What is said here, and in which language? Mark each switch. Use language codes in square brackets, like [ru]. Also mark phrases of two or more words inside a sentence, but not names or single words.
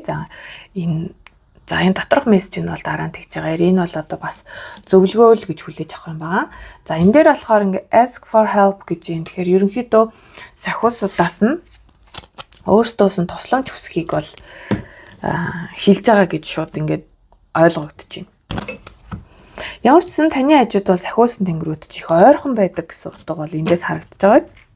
[mn] За энэ доторх мессеж нь бол дараа нь тэгж байгаа. Энэ бол одоо бас зөвлөгөө л гэж хүлээж авах юм байна. За энэ дээр болохоор ингээд [en] ask for help [mn] гэж юм. Тэгэхээр ерөнхийдөө сахиусудаас нь өөртөөс нь тусламж хүсхийг бол хэлж байгаа гэж шууд ингээд ойлгогдож байна. Ямар ч сан таны хажууд бол сахиусан тэнгэрүүд ч их ойрхон байдаг гэсэн утга бол эндээс харагдаж байгаа.